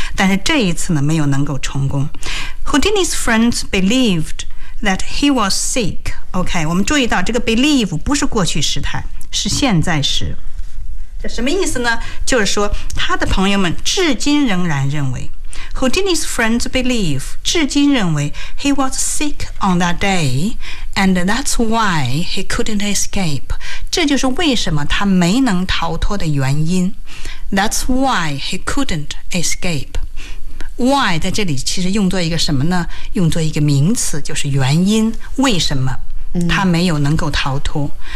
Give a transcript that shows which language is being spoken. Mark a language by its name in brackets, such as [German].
[Chinese] 但是这一次呢，没有能够成功。 [English] Houdini's friends believed that he was sick. Okay. [Chinese] 我们注意到这个 believe 不是过去时态，是现在时。这什么意思呢？就是说他的朋友们至今仍然认为。 [English] Houdini's friends believe, [Chinese] 至今认为 [English] he was sick on that day, and that's why he couldn't escape. [Chinese] 这就是为什么他没能逃脱的原因。 [English] That's why he couldn't escape. [Chinese] Why 在这里其实用作一个什么呢？用作一个名词，就是原因，为什么他没有能够逃脱。